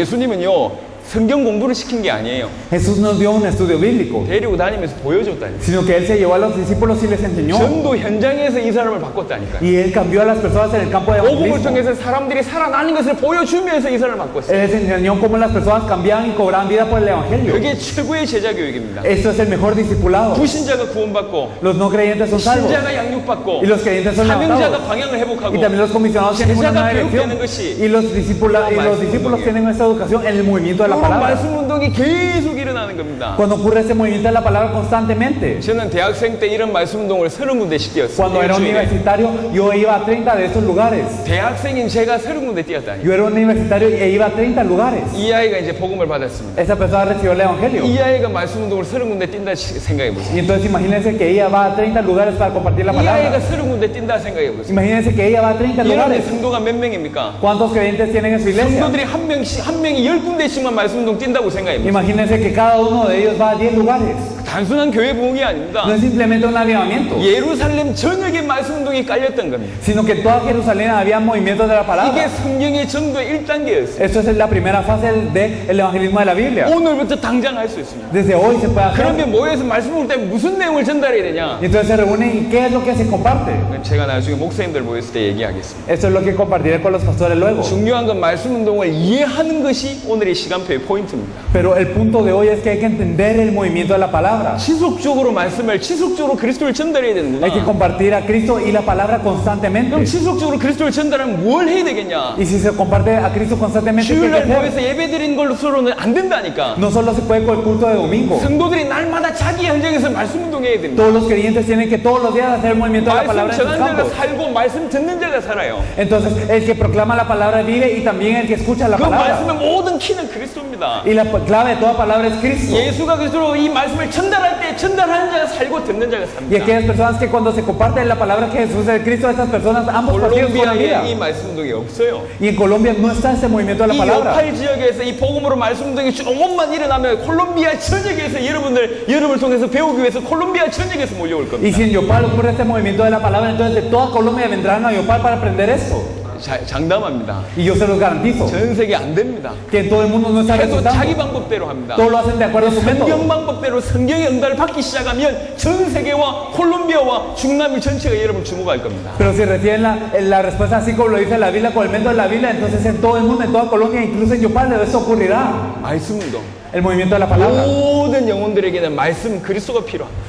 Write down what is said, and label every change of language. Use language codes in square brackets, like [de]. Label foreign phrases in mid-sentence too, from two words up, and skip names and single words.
[ko] 예수님은요 성경 공부를 시킨 게 아니에요. [es] Jesús nos dio un estudio bíblico, [ko] 데리고 다니면서 보여줬다니까요. [es] sino que Él se llevó a los discípulos y les enseñó. [ko] 전도 현장에서 이 사람을 바꿨다니까요. [es] Y Él cambió a las personas en el campo de [ko] 복음을 [es] evangelismo. [ko] 통해서 사람들이 살아나는 것을 보여주면서 이 사람을 바꿨어요. [es] Él les enseñó cómo las personas cambiaban y cobraban vida por el evangelio. [ko] 그게 최고의 제자 교육입니다. [es] Esto es el mejor discipulado. [ko] 불신자가 구원받고 [es] Los no creyentes son salvos. [ko] 신자가 양육받고 [es] Y los creyentes son [ko] 사명자가 [es] levantados. [ko] 방향을 회복하고 [es] Y también los comisionados tienen una nueva [ko] 제자가 [es] dirección. [ko] 교육되는 것이 [es] Y los discípulos tienen esta educación en el movimiento de la [ko] 이런 [es] palabra. [ko] 말씀 운동이 계속 일어나는 겁니다. [es] Cuando ocurre ese movimiento de la palabra constantemente. [ko] 저는 대학생 때 이런 말씀 운동을 30군데씩 뛰었어요. [es] Cuando era universitario, yo iba a 30 de estos lugares. [ko] 대학생인 제가 30군데 뛰었다니. [es] Yo era universitario e iba a 30 lugares. [ko] 이 아이가 이제 복음을 받았습니다. [es] Esa persona recibió el evangelio. [ko] 이 아이가 말씀 운동을 30군데 뛴다 생각해 보세요. [es] Y entonces imagínense que ella va a 30 lugares para compartir la [ko] 이 아이가 [es] palabra. [ko] 30군데 뛴다 생각해 보세요. [es] Imagínense que ella va a 30 [ko] 이런 [es] lugares. [ko] 성도가 몇 명입니까? [es] ¿Cuántos creyentes tienen en su iglesia? [ko] 성도들이 한 명이 10군데씩만 말씀 운동 뛴다고 생각해 보세요. [es] Imagínense que cada uno de ellos va a 10 lugares. [ko] 단순한 교회 부흥이 아닙니다. [es] No es simplemente un avivamiento, [ko] 예루살렘 전역에 말씀 운동이 깔렸던 겁니다. [es] sino que en toda Jerusalén había movimientos de la [ko] 이게 [es] palabra. [ko] 성경의 전도의 1단계였어요. [es] Esto es la primera fase del evangelismo de la Biblia. [ko] 오늘부터 당장 할 수 있습니다. [es] Desde hoy se puede hacer. [ko] 그러면 모여서 말씀 운동 때문에 무슨 내용을 전달해야 되냐? [es] Y entonces se reúnen y ¿qué es lo que se comparte? [ko] 제가 나중에 목사님들 모였을 때 얘기하겠습니다. [es] Esto es lo que compartiré con los pastores luego. [ko] 중요한 건 말씀 운동을 이해하는 것이 오늘의 시간표의 포인트입니다. [es] Pero el punto de hoy es que hay que entender el movimiento de la palabra. [ko] 지속적으로 말씀을 지속적으로 그리스도를 전달해야 되는구나. [es] Hay que compartir a Cristo y la palabra constantemente. [ko] 그럼 지속적으로 그리스도를 전달하면 뭘 해야 되겠냐? [es] Y si se comparte a Cristo constantemente, ¿qué hay que [ko] 주일날 [es] hacer? [ko] 모여서 예배 드리는 걸로서는 안 된다니까. [es] No solo se puede con el culto de domingo. [ko] 성도들이 날마다 자기 현장에서 말씀 운동해야 됩니다. [es] Todos los creyentes tienen que todos los días hacer el movimiento de la [ko] 말씀 [es] palabra en sus [ko] 전하는 자가 [es] campos. [ko] 살고 말씀 듣는 자가 살아요. [es] Entonces, el que proclama la palabra vive y también el que escucha la [ko] 그 [es] palabra. [ko] 말씀의 모든 키는 그리스도입니다. [es] Y la clave de toda palabra es Cristo. [ko] 예수가 그리스도로 이 말씀을 전달할 때 전달하는 자가 살고 듣는 자가 Y 삽니다. [es] aquellas personas que cuando se comparte la palabra que Jesús es el Cristo, estas personas, ambos partidos con la vida. [ko] 콜롬비아에 이 말씀 운동이 없어요. [es] Y en Colombia no está ese movimiento de la [ko] 이 [es] palabra. [ko] 요팔 지역에서 이 복음으로 말씀 운동이 조금만 일어나면 콜롬비아 전역에서 여러분을 통해서 배우기 위해서 콜롬비아 전역에서 몰려올 Y 겁니다. [es] si en Yopal ocurre este movimiento de la palabra, entonces de toda Colombia vendrán a Yopal para aprender esto. [ko] 장담합니다. [es] Y yo se los garantizo [ko] 전 세계 안 됩니다. [es] que en todo el mundo no está [ko] 계속 자기 [es] resultando. [ko] 방법대로 합니다. [es] Todos lo hacen de acuerdo a su método. [ko] 성경 방법대로 성경의 응답을 받기 시작하면 전 세계와 콜롬비아와 중남미 전체가 여러분 주목할 겁니다. [es] Pero si reciben la respuesta así como lo dice la Biblia, con el método de la Biblia, entonces en todo el mundo, en toda Colombia, incluso en Yopal, eso ocurrirá. [ko] 말씀 운동. [es] El movimiento de la palabra. [ko] 모든 영혼들에게는 말씀 그리스도가 필요합니다.